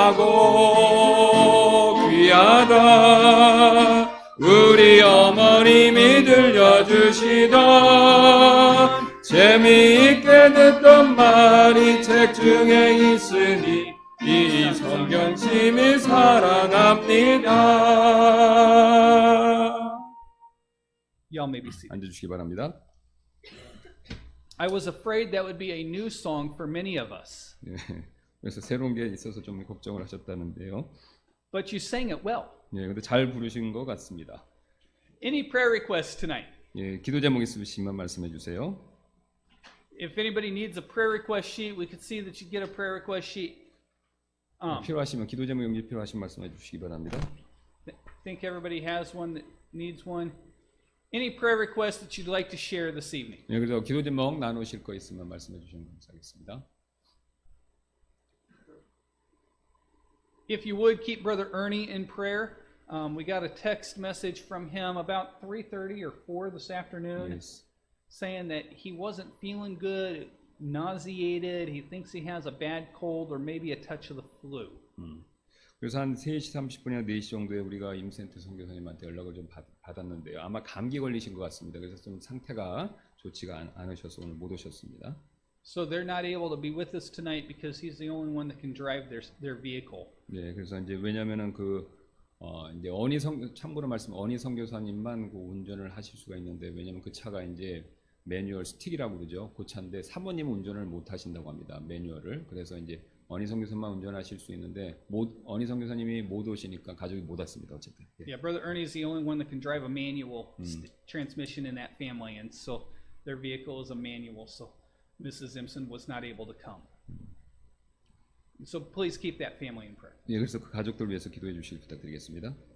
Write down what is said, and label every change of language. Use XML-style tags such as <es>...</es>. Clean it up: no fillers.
<ko>귀하고 귀하다 우리 어머님이 들려주시던 재미있게 듣던 말이 책 중에 있으니 이 성경 심히 사랑합니다.</ko> <en>Y'all may be seated.</en> <ko>앉아주시기 바랍니다.</ko> <en>I was afraid that would be a new song for many of us,</en> <ko>예, 그래서 새로운 게 있어서 좀 걱정을 하셨다는데요.</ko> <en>but you sang it well.</en> <ko>예, 근데 잘 부르신 것 같습니다.</ko> <en>Any prayer requests tonight?</en> <ko>예, 기도 제목 있으시면 말씀해 주세요.</ko> <en>If anybody needs a prayer request sheet, we could see that you get a prayer request sheet.</en> <ko>필요하시면 기도 제목 용지 필요하시면 말씀해 주시기 바랍니다.</ko> <en>Think everybody has one that needs one. Any prayer requests that you'd like to share this evening?</en> <ko>예, 그래서 기도 제목 나누실 거 있으면 말씀해 주시면 감사하겠습니다.</ko> <en>If you would keep Brother Ernie in prayer. We got a text message from him about 3:30 or 4 this afternoon Yes. saying that he wasn't feeling good, nauseated. He thinks he has a bad cold or maybe a touch of the flu.</en> <ko>그래서 한 3시 30분이나 4시 정도에 우리가 임센트 선교사님한테 연락을 좀 받았는데요. 아마 감기 걸리신 것 같습니다. 그래서 좀 상태가 좋지가 않으셔서 오늘 못 오셨습니다.</ko> <en>So they're not able to be with us tonight because he's the only one that can drive their vehicle.</en> <ko>네, 그래서 이제 왜냐면은 이제 참고로 말씀 어니 선교사님만 그 운전을 하실 수가 있는데 왜냐면 그 차가 이제 매뉴얼 스틱이라고 그러죠. 그 차인데 사모님은 운전을 못 하신다고 합니다. 매뉴얼을. 그래서 이제 어니 선교사만 운전하실 수 있는데 어니 선교사님이 못 오시니까 가족이 못 왔습니다. 어쨌든. 예.</ko> <en>Yeah, Brother Ernie is the only one that can drive a manual transmission in that family, and so their vehicle is a manual, so Mrs. Simpson was not able to come. So please keep that family in prayer.</en> <ko>예, 그래서 그 가족들 위해서 기도해 주시길 부탁드리겠습니다.</ko>